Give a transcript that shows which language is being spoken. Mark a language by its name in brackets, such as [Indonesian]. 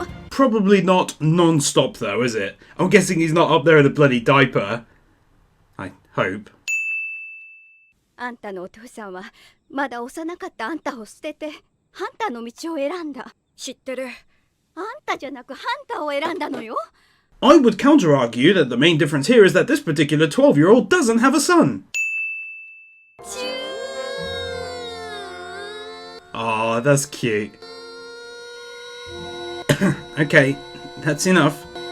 [English] Probably not non-stop though, is it? I'm guessing he's not up there in a bloody diaper. I hope. [Japanese] あんたのお父さんはまだ幼かったあんたを捨ててハンターの道を選んだ。知ってる。あんたじゃなくハンターを選んだのよ。 [English] I would counter-argue that the main difference here is that this particular 12-year-old doesn't have a son. Oh, that's cute. Okay, that's enough.